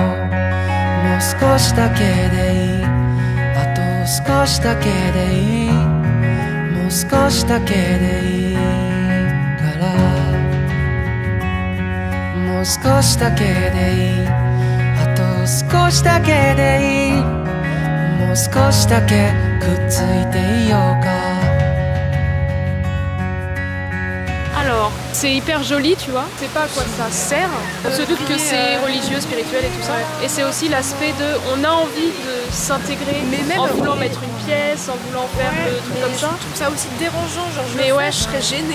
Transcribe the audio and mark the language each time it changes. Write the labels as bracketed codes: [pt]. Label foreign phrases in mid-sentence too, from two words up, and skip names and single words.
[ja] もう少しだけでいい、あと少しだけでいい、もう少しだけでいいから、もう少しだけでいい、あと少しだけでいい、もう少しだけくっついていようか。 [fr] Alors, c'est hyper joli, tu vois. C'est pas à quoi ça sert. On se doute que c'est religieux, spirituel et tout ça. Et c'est aussi l'aspect de, on a envie de s'intégrer, en voulant mettre une pièce, en voulant faire le truc comme ça. Je trouve ça aussi dérangeant, genre je serais gênée.